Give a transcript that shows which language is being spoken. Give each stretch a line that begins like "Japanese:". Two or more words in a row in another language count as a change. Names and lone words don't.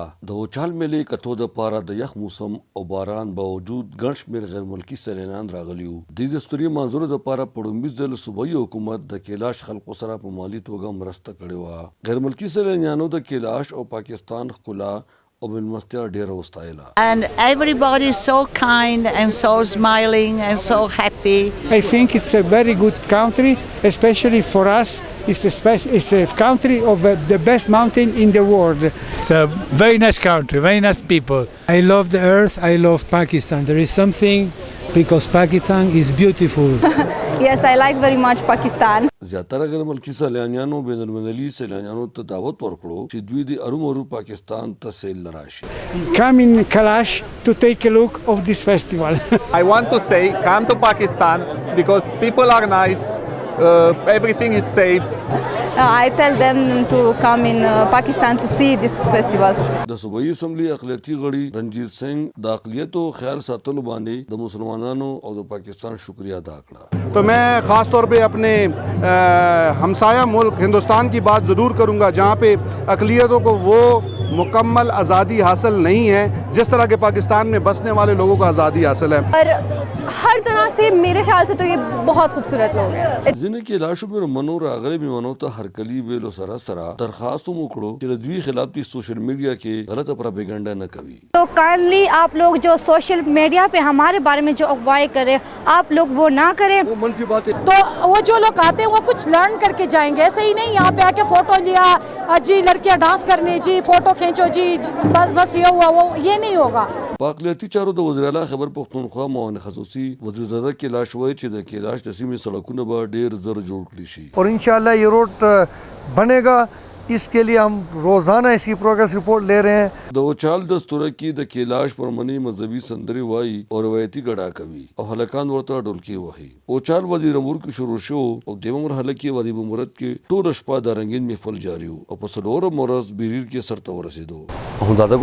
Pashto: د اوچال میلې کتو دپاره د یخ موسم او باران باوجود ګڼ شمېر غیر ملکي سیلانیان راغلي وو. دې دستوري منظورو دپاره په لومړي ځل صوبایي حکومت د کیلاش خلکو سره په مالي توګه مرسته کړې وه. غیر ملکي سیلانیانو د کیلاش او پاکستان ښکلا او مېلمستیا ډېره وستایله.
English: And everybody is so kind and so smiling and so happy. I think it's a very good country, especially for us. It's a country of the best mountain in the world. It's a very nice country, very nice people. I love the earth, I love Pakistan. There is something because Pakistan is beautiful. Yes, I like very much Pakistan.
Pashto: زیاتره غیر ملکي سیلانیانو بین المللي سیلانیانو ته دعوت ورکړو چې دوی د ارومرو پاکستان ته سیل راشي.
English: Come in Kailash to take a look of this festival. I want to say, come to Pakistan because people are nice, everything is safe. I tell them to come in Pakistan to see this festival.
Pashto: د صوبایي اسمبلی اقلیتي غړي رنجیت سنگھ د اقلیتو خیال ساتلو باندې د مسلمانانو او د پاکستان شکریہ ادا کړه.
Urdu: تو میں خاص طور پہ اپنے ہمسایہ ملک ہندوستان کی بات ضرور کروں گا جہاں پہ اقلیتوں کو وہ مکمل آزادی حاصل نہیں ہے جس طرح کے پاکستان میں بسنے والے لوگوں کو آزادی حاصل ہے. اور ہر طرح سے میرے خیال سے تو یہ بہت خوبصورت لوگ ہیں.
Pashto: ځینې کیلاشو مېرمنو راغلې مېلمنو ته هرکلي ویلو سره سره درخواست هم وکړو چې د دوی خلاف دې سوشل میډیا کې غلطه پروپیګنډا نه کوي.
Urdu: تو کائنڈلی آپ لوگ جو
English: social media
Urdu: پہ ہمارے بارے میں جو افواہیں کریں آپ لوگ وہ نہ کریں. تو وہ جو لوگ آتے ہیں وہ کچھ لرن کر کے جائیں گے، ایسے ہی نہیں یہاں پہ آ کے فوٹو لیا جی لڑکیاں ڈانس کرنے جی فوٹو کھینچو جی بس یہ ہوا وہ یہ نہیں ہوگا.
Pashto: په اقلیتي چارو د وزیر اعلی خیبر پختونخوا معاون خصوصي وزیرزاده کیلاش وایي چې د کیلاش د سیمې سړکونه به ډېر زر جوړ کړي شي.
Urdu: اور انشاءاللہ یہ روڈ بنے گا، اس کے لیے ہم روزانہ اس کی
English: progress report
Urdu: لے رہے ہیں.
Pashto: د اوچال دستوره کې د کیلاش پرمنی مذهبي سندرې وایي او روایتي ګډا کوي او هلکان ورته ډولکی وهي. اوچال وادي رمور کې شروع شو او دویم مرحله کې وادي بمرد کې ټوله شپه د رنګین محفل جاري و او په څلورم ورځ بیریر کې سر ته ورسېدو.